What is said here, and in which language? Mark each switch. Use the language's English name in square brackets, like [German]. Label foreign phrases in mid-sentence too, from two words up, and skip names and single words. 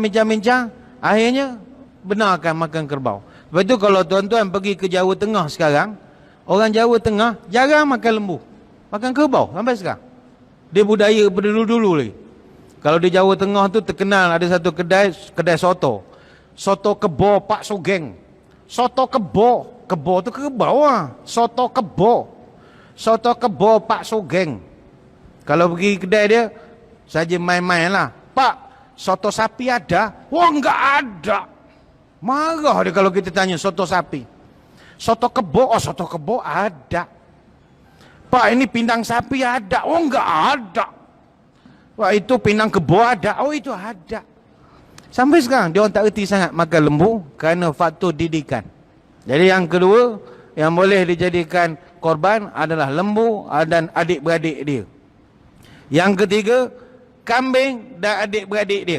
[Malay] Akhirnya benarkan makan kerbau. Lepas tu kalau tuan-tuan pergi ke Jawa Tengah sekarang, orang Jawa Tengah jarang makan lembu, makan kerbau sampai sekarang. Dia budaya dulu lagi. Kalau di Jawa Tengah tu terkenal ada satu kedai soto. Soto kebo Pak Sugeng. Soto kebo tu kerbau lah. Soto kebo Pak Sugeng. Kalau pergi kedai dia, saja main-main lah. [Indonesian] Pak, soto sapi ada? Wah, enggak ada. [Malay] Marah dia kalau kita tanya soto sapi. [Indonesian] Soto kebo ada. Pak, ini pindang sapi ada? Oh, enggak ada. Wah, itu pindang kebo ada? Oh, itu ada. [Malay] Sampai sekarang dia orang tak erti sangat makan lembu kerana faktor didikan. Jadi yang kedua yang boleh dijadikan korban adalah lembu dan adik-beradik dia. Yang ketiga, kambing dan adik-beradik dia.